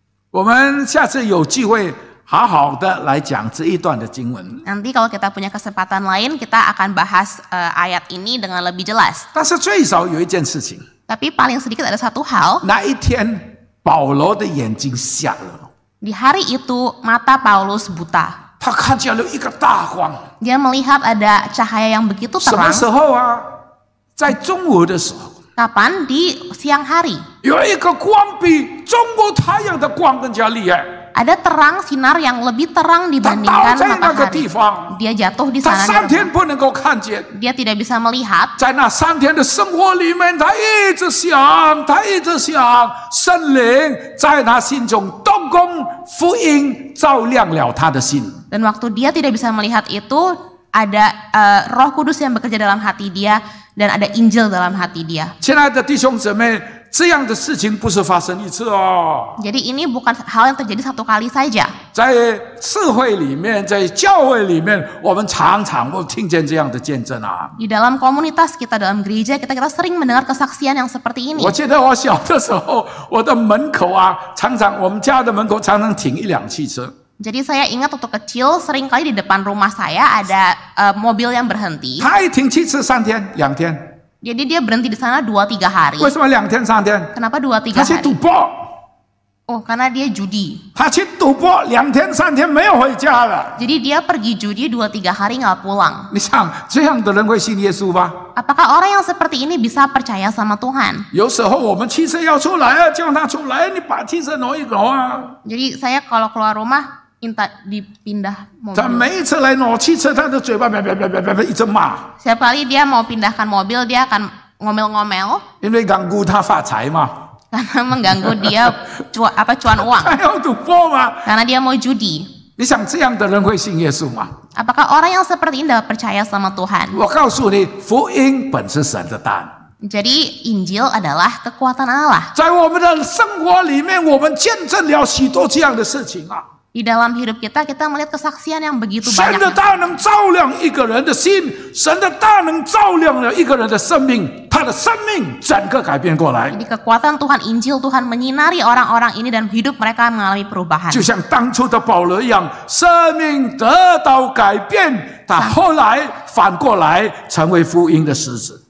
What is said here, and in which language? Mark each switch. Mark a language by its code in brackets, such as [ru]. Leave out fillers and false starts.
[zh] 我们下次有机会好好的来讲这一段的经文。 [id] Nanti kalau kita punya kesempatan lain, kita akan bahas ayat ini dengan lebih jelas. [zh] 但是最少有一件事情， [id] Tapi paling sedikit ada satu hal, [zh] 那一天保罗的眼睛瞎了， [id] di hari itu mata Paulus buta. [zh] 他看见了一个大光。 [id] Dia melihat ada cahaya yang begitu [zh] 什么 [id] terang. [zh] 时候啊？在中午的时候， [id] Kapan? Di siang hari. [zh] 有一个光比中国太阳的光更加厉害。 [id] Ada terang sinar yang lebih terang [zh] 他倒 [id] dibandingkan [zh] 在那个地 [id] matahari. [zh] 方， [id] Dia jatuh di [zh] 他 [id] sana. [zh] 3天不能够看见。 [id] Dia tidak bisa melihat. [zh] 在那3天的生活里面，他一直想，他一直想，圣灵在他心中动工，福音照亮了他的心。 [id] Dan waktu dia tidak bisa melihat itu, ada Roh Kudus yang bekerja dalam hati dia dan ada Injil dalam hati dia. [zh] 亲爱的弟兄姊妹，这样的事情不是发生一次哦， [id] Jadi ini bukan hal yang terjadi satu kali saja. [zh] 在社会里面，在教会里面，我们常常会听见这样的见证啊。 [id] Di dalam komunitas kita, dalam gereja kita sering mendengar kesaksian yang seperti ini. [zh] 我记得我小的时候，我的门口啊，我们家的门口常常停1辆汽车。 [id] Jadi saya ingat waktu kecil seringkali di depan rumah saya ada mobil yang berhenti. [zh] 他一停汽车3天2天， [id] Jadi dia berhenti di sana 2-3 hari. [zh] 为什么2天3天？ [id] Kenapa 2-3 [zh] 他去 [id] hari? [zh] 赌博， [id] Oh, karena dia judi. [zh] 他去赌博2天3天没有回家了。 [id] Jadi dia pergi judi 2-3 hari nggak pulang. [zh] 你想这样的人会信耶稣吗？ [id] Apakah orang yang seperti ini bisa percaya sama Tuhan? [zh] 有时候我们汽车要出来啊，叫他出来，你把汽车挪一挪啊。 [id] Jadi saya kalau keluar rumah minta dipindah [zh] 他 [id] mobil. [zh] 每一次来挪汽车，他的嘴巴一直骂， [id] Setiap kali dia mau pindahkan mobil, dia akan ngomel-ngomel [zh] 因为港股他发财嘛， [id] karena mengganggu dia cuan uang. [zh] 他要赌博嘛。 [id] Karena dia mau judi. [zh] 你想这样的人会信耶稣吗？ [id] Apakah orang yang seperti ini dapat percaya sama Tuhan? [zh] 我告诉你，福音本是神的大能。 [id] Jadi Injil adalah kekuatan Allah. [zh] 在我们的生活里面，我们见证了许多这样的事情啊。 [id] Di dalam hidup kita melihat kesaksian yang begitu [zh] 神的 [id] banyak. [zh] 大能照亮一个人的心，神的大能照亮了一个人的生命，他的生命整个改变过来。 [id] Jadi kekuatan Tuhan, Injil Tuhan menyinari orang-orang ini dan hidup mereka mengalami perubahan. [zh] 就像当初的保罗一样，生命得到改变，他后来反过来成为福音的使者。